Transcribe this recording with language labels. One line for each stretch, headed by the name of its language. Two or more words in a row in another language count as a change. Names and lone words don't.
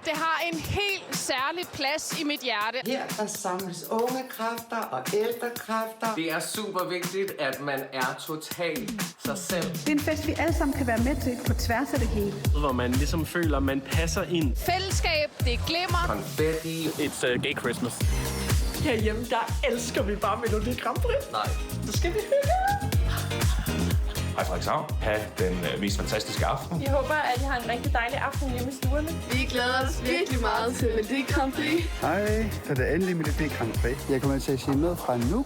Danish: Det har en helt særlig plads i mit hjerte. Her der samles unge kræfter og ældre kræfter. Det er super vigtigt, at man er totalt sig selv. Det er en fest, vi alle sammen kan være med til på tværs af det hele. Hvor man ligesom føler, at man passer ind. Fællesskab, det glimmer. Konfetti.
English: It's a gay Christmas.
Danish: Herhjemme, der elsker vi bare Melodi Grand Prix. Nej. Så skal vi hygge. Hej Frederikshavn. Ha' den mest fantastiske aften. Jeg håber, at I har en rigtig dejlig aften hjemme i stuerne. Vi glæder os virkelig meget til Melodi Grand Prix. Hej, så det er endelig Melodi Grand Prix. Jeg kommer til at sige noget fra nu.